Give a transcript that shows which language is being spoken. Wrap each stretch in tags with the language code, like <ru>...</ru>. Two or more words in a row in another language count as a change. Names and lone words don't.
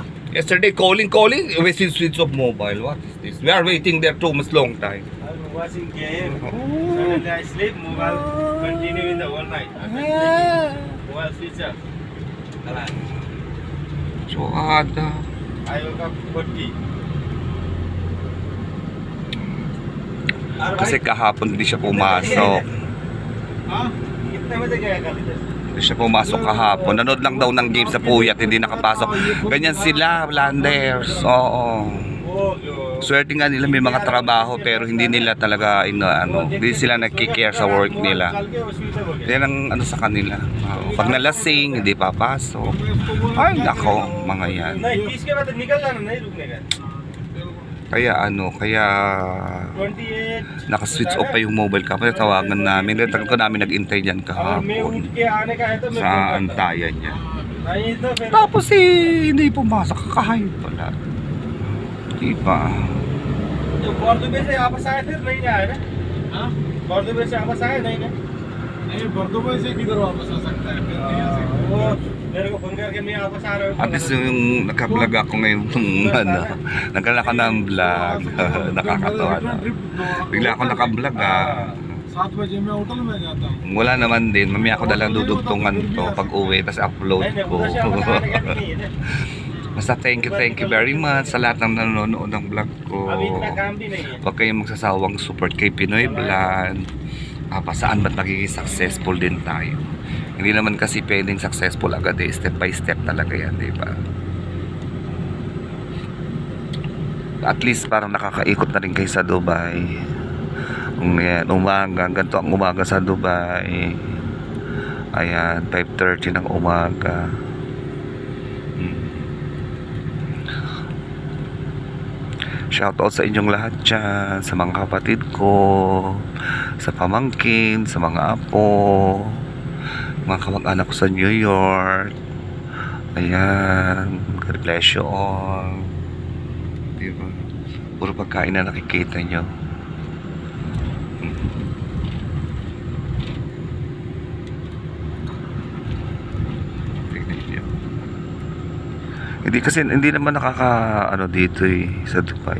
<en>Yesterday calling, we see switch off mobile. What is this? We are waiting there too much long time. I'm watching game. Suddenly I sleep, mobile continue in the whole night. Mobile switch up. Alas. So ada. I woke up 40.</en> <tl>Kasi kahapon hindi siya pumasok.</tl> <hi>हाँ? कितने बजे गया कल इधर?</hi> <tl>Hindi siya pumasok kahapon. Nanood lang daw ng game sa Puyat, hindi nakapasok. Ganyan sila, Landers. Oo. Swerte nga nila may mga trabaho pero hindi nila talaga hindi sila nagki-care sa work nila. Yan ang ano sa kanila. Pag nalasing, hindi papasok. Ay, nako, mga yan.</tl> <hi>नहीं 30 के बाद निकल जाना नहीं रुकने का</hi> <tl>Kaya kaya 28 naka-switch off pa yung mobile kapag tawagan namin. Tagal ko namin nag-intay dyan</tl> <hi>और मैं</hi> <tl>kahapon.</tl> <hi>उठ के आने का है तो मैं</hi> <tl>Sa</tl> <hi>फोन करता</hi> <tl>antayan niya.</tl> <hi>नहीं तो फिर</hi> <tl>Tapos hindi pumasok. Kakahayop pala. Diba?</tl> <hi>जो बर्दुबे से वापस आए थे नहीं आए ना हाँ बर्दुबे से वापस आए नहीं ना नहीं बर्दुबे से किधर वापस आ सकता है फिर नहीं आ सकता वो मेरे को फोन करके मैं वापस आ रहा हूँ</hi> <tl>At least yung nagka-vlog ako ngayon nagkala ka ng vlog. Nakakatawa na. Bigla ako naka-vlog</tl> <hi>7 बजे मैं होटल में जाता हूँ</hi> <tl>Wala naman din. Mamaya ako dalang dudugtungan to pag uwi. Tapos upload ko. Basta</tl> <en>thank you very much</en> <tl>sa lahat ng nanonood ng vlog ko.</tl> <hi>अभी इतना काम भी नहीं है</hi> <tl>Huwag kayong magsasawang support kay Pinoy Vlog. Saan ba't magiging successful din tayo? Hindi naman kasi pwedeng successful agad eh. Step by step talaga yan, di ba? At least parang nakakaikot na rin kayo sa Dubai. Umaga, ganito ang umaga sa Dubai. Ayan, 5:30 ng umaga. Shoutout sa inyong lahat dyan, sa mga kapatid ko, sa pamangkin, sa mga apo, mga kamag-anak ko sa New York. Ayan,</tl> <en>God bless you all.</en> <tl>Diba? Puro pagkain na nakikita nyo. Hindi kasi hindi naman dito sa Dubai.</tl>